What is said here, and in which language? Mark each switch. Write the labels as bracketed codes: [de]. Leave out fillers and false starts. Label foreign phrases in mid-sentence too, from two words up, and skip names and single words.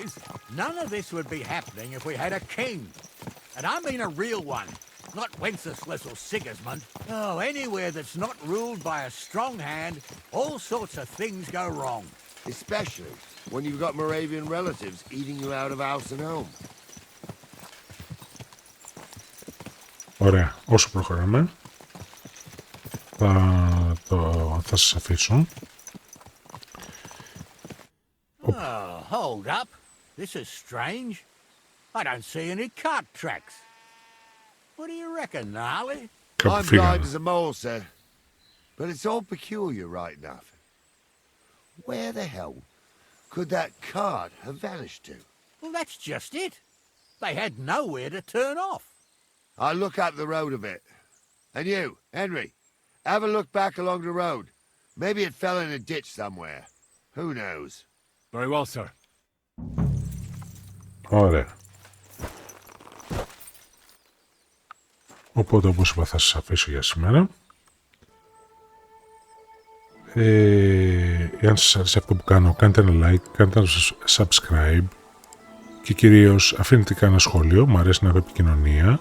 [en] None of this would be happening if we had a king. And I mean a real one. Not Wenceslas or Sigismund. Oh, anywhere that's not ruled by a strong hand, all sorts of things go wrong. Especially when you've got Moravian relatives eating you out of house and home. [el] Ωραία, όσο προχωράμε θα σας αφήσω. [en] Oh, hold up. This is strange. I don't see any cart tracks. What do you reckon, Gnarly? [el] Κάπου [en] I'm blind [el] φύγανε. [en] as a mole, sir. But it's all peculiar, right enough. Where the hell could that cart have vanished to? Well, that's just it. They had nowhere to turn off. I'll look up the road a bit. And you, Henry, have a look back along the road. Maybe it fell in a ditch somewhere. Who knows? Very well, sir. [el] Ωραία. Οπότε, όπως είπα, θα σας αφήσω για σήμερα. Εάν σας αρέσει αυτό που κάνω, κάντε ένα like, κάντε ένα subscribe και κυρίως αφήνετε και ένα σχόλιο, μου αρέσει να έχω επικοινωνία.